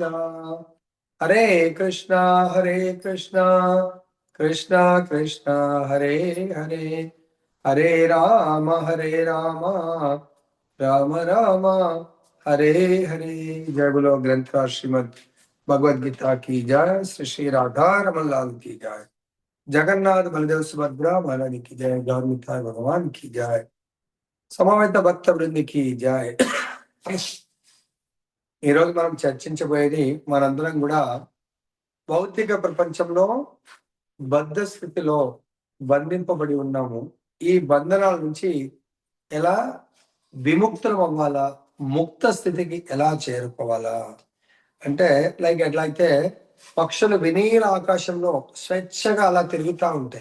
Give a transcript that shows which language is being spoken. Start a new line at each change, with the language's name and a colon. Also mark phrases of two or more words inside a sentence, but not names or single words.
Sanskrit: हरे कृष्ण कृष्ण कृष्ण हरे हरे, हरे राम राम राम हरे हरे.
Hindi: जय बोलो ग्रंथराज श्रीमद् भगवद्गीता की जय. श्री श्री राधा रमन लाल की जय. जगन्नाथ बलदेव सुभद्रा महारानी की जय. गौरमिताय भगवान की जय. समवेत भक्त वृंद की जय.
Telugu: ఈరోజు మనం చర్చించబోయేది, మనందరం కూడా భౌతిక ప్రపంచంలో బద్ధ స్థితిలో బంధింపబడి ఉన్నాము. ఈ బంధనాల నుంచి ఎలా విముక్తులం అవ్వాలా, ముక్త స్థితికి ఎలా చేరుకోవాలా అంటే, లైక్ ఎట్లయితే పక్షులు వినీల ఆకాశంలో స్వేచ్ఛగా అలా తిరుగుతూ ఉంటాయి.